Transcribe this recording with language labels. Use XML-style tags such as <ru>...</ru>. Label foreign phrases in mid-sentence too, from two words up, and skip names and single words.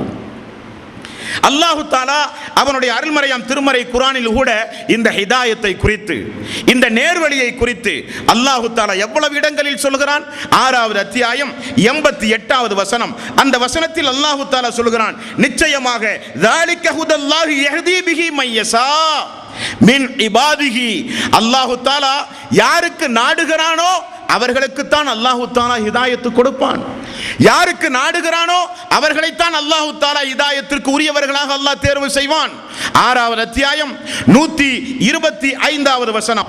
<ta>அல்லாஹு தஆலா அவனுடைய அருள்மறையாம் திருமறை குர்ஆனில் கூட இந்த ஹிதாயத்தை குறித்து, இந்த நேர்வழியை குறித்து அல்லாஹு தஆலா எவ்வளவு இடங்களில் சொல்கிறான்? 6வது அத்தியாயம் 88வது வசனம். அந்த வசனத்தில் அல்லாஹு தஆலா சொல்கிறான், நிச்சயமாக</ta> <ar>ذَلِكَ هُدَى اللَّهِ يَهْدِي بِهِ مَن يَشَاءُ من عباده.</ar> <ta>அல்லாஹு தஆலா யாருக்கு நாடுகிறானோ அவர்களுக்குத்தான் அல்லாஹு தஆலா ஹிதாயத்து கொடுப்பான். யாருக்கு நாடுகிறானோ அவர்களைத்தான் அல்லாஹு தஆலா ஹிதாயத்திற்கு உரியவர்களாக அல்லாஹ் தேர்வு செய்வான். 6வது அத்தியாயம் 125வது வசனம்.</ta>